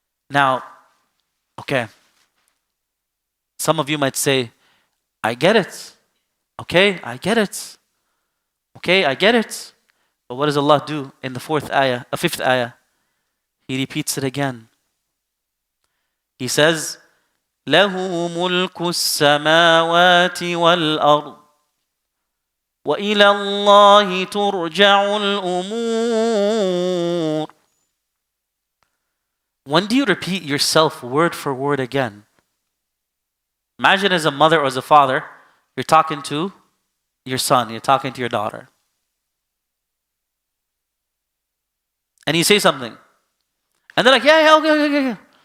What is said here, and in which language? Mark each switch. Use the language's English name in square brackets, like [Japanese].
[English] Now, okay, some of you might say, I get it. Okay, I get it. Okay, I get it. But what does Allah do in the fifth ayah? He repeats it again. He says, [Arabic] لَهُ مُلْكُ السَّمَاوَاتِ وَالْأَرْضِ وَإِلَى اللَّهِ تُرْجَعُ الْأُمُورِ. [English] When do you repeat yourself word for word again? Imagine as a mother or as a father, you're talking to your son, you're talking to your daughter. And you say something. And they're like, yeah, okay.